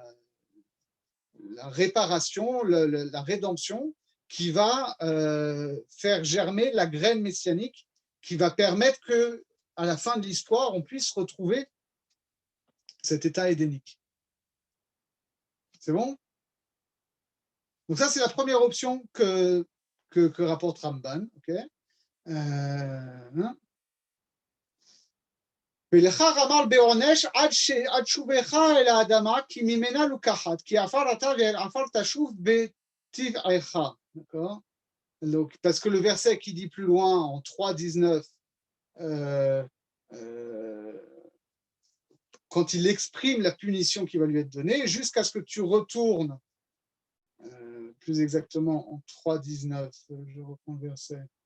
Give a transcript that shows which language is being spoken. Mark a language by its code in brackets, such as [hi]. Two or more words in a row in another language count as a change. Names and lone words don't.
[fr] réparation, la rédemption, qui va faire germer la graine messianique, qui va permettre que, à la fin de l'histoire, on puisse retrouver cet état édénique. C'est bon? Donc ça, c'est la première option que rapporte Ramban. Okay? [he] ולך אמר בעונש עד שובך אל האדמה כי ממנה לוקחת כי עפר אתה ועפר תשוב בטבעך. [fr] D'accord? Donc, parce que le verset qui dit plus loin en 3.19 quand il exprime la punition qui va lui être donnée jusqu'à ce que tu retournes plus exactement en 3.19 je reprends le verset